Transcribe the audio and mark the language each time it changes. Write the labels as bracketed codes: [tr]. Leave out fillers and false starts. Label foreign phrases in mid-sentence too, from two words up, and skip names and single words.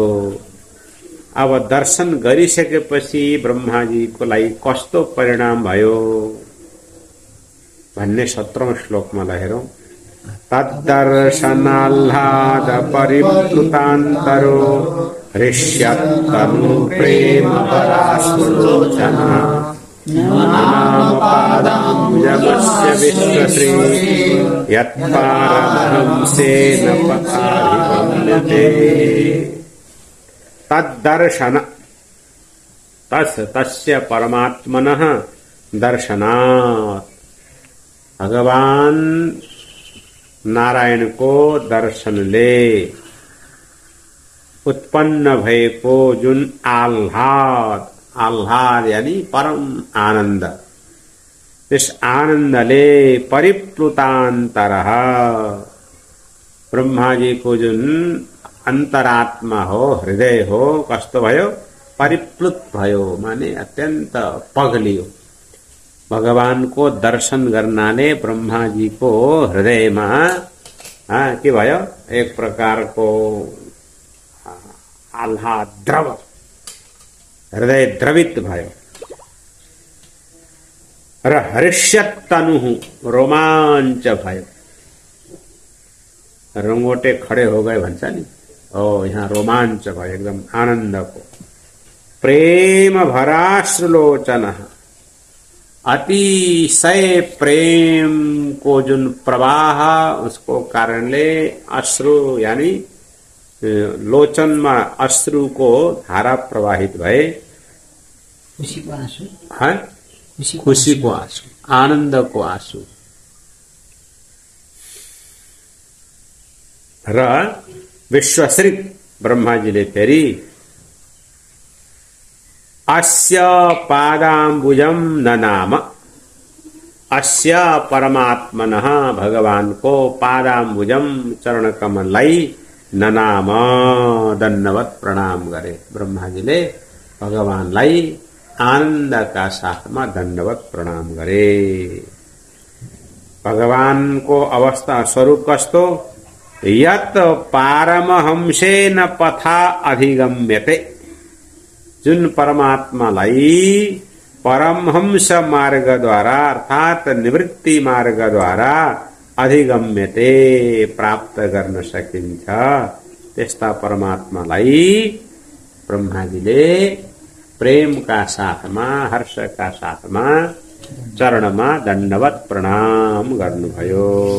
[ne] अब दर्शन गरिसकेपछि ब्रह्माजीको लागि कस्तो परिणाम भयो भन्ने 17औं श्लोकमा हेरौं। [sa] तद्दर्शनाल्लाद परिप्लुतान्तरो हृष्यत्तनु प्रेम पराशुलोचना नामपादाम्बुजमस्य विश्वश्री यत्पारमहंसेन पथाभिगम्यते। तद्दर्शन तस्य परमात्मनः दर्शनात् [ne] भगवान नारायण को दर्शन ले उत्पन्न भएको जुन आह्लाद, आह्लाद यानी परम आनंद, इस आनंदले परिप्लुतान्तरः, ब्रह्मा जी को जुन अंतरात्मा हो, हृदय हो, कस्तो भयो? परिप्लुत भयो, माने अत्यंत पगलियो। भगवान को दर्शन गर्नाले ब्रह्मा जी को हृदय में के भयो? एक प्रकार को आह्लाद, द्रव, हृदय द्रवित भयो। र हर्ष्यत तनु, रोमांच भयो। [hi] रंगोटे खड़े हो गए [ne] भन्छ नि, ओ यहाँ रोमांच भयो एकदम आनंद को। प्रेम भराश्रुलोचन, अतिशय प्रेम को जुन प्रवाह, उसको कारणले अश्रु यानी लोचन में अश्रु को धारा प्रवाहित भए। खुशी को आंसू, हाँ, खुशी को आंसू, आनंद को आंसू। र विश्वश्रित ब्रह्मा जी ले फेरि अस्य पादाम्बुजम ननाम, अस्य परमात्मनः भगवान को पादाम्बुजम चरण कमललाई ननाम, दण्डवत प्रणाम गरे। ब्रह्मा जी ले भगवानलाई आनंद का साथ में दण्डवत प्रणाम गरे। भगवान को अवस्था स्वरूप कस्तो? [sa] यत पारमहंसेन पथा अधिगम्यते, [ne] जुन परमात्मालाई परमहंस मार्ग द्वारा अर्थात निवृत्ति मार्ग द्वारा अधिगम्यते, प्राप्त गर्न सकिन्छ, त्यस्ता परमात्मालाई ब्रह्माजीले प्रेम का साथमा, हर्ष का साथमा चरणमा दण्डवत प्रणाम गर्नुभयो।